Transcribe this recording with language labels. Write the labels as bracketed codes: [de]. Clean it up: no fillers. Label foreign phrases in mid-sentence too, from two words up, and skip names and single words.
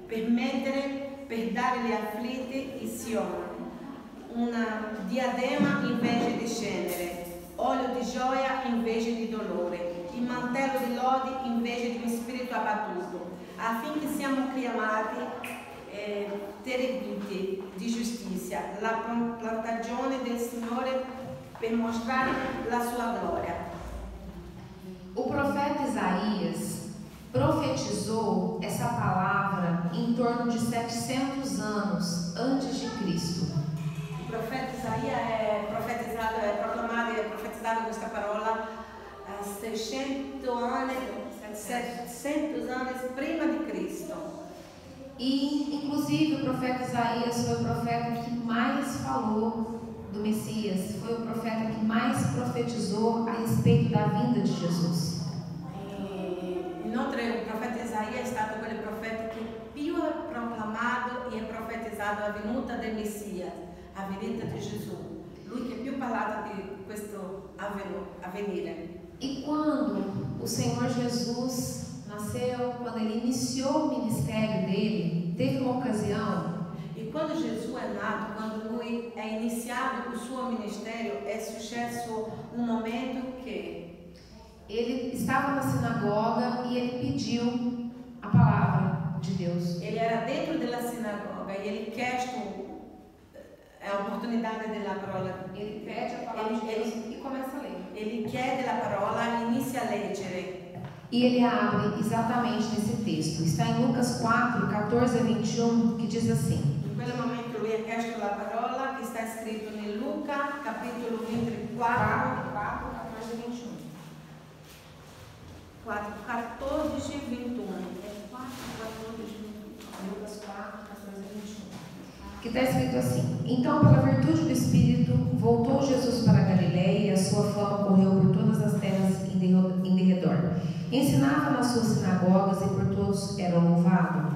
[it] per dare agli afflitti il Sion, una diadema invece di cenere, olio di gioia invece di dolore, il mantello di lodi invece di un spirito abbattuto, affinché siamo chiamati terebinti di giustizia, la plantagione del Signore per mostrare la sua gloria. [pt] O profeta Isaías profetizou essa palavra em torno de 700 anos antes de Cristo. [it] Il profeta Isaia è profetizzato questa parola 600 anni prima di Cristo. [pt] E, inclusive, o profeta Isaías foi o profeta que mais falou do Messias, foi o profeta que mais profetizou a respeito da vinda de Jesus. [it] Inoltre il profeta Isaia è stato quel profeta che più ha proclamato e profetizzato la venuta del Messia, a venuta di Gesù. Lui che più ha parlato di questo avvenire. [pt] E quando o Senhor Jesus nasceu, quando ele iniciou o ministério dele, teve uma ocasião. [it] E quando Gesù è nato, quando lui è iniziato il suo ministero, è successo un momento che [pt] ele estava na sinagoga e ele pediu a palavra de Deus. [it] Ele era dentro della sinagoga e ele chiesto [pt] a oportunidade [it] della parola. [pt] Ele pede a palavra de Deus e começa a ler. [it] Ele chiede la parola e inizia a leggere. [pt] E ele abre exatamente nesse texto. Está em Lucas 4, 14 a 21, que diz assim. [it] In quel momento lui ha chiesto la parola che sta scritto in Luca, capitolo 24, 14 e 21. 4, 14 e 21. [pt] É 4, 14 e 21. Lucas 4, 14 e 21. Que está escrito assim: então, pela virtude do Espírito, voltou Jesus para a Galiléia e a sua fama correu por todas as terras em derredor. Ensinava nas suas sinagogas e por todos era louvado.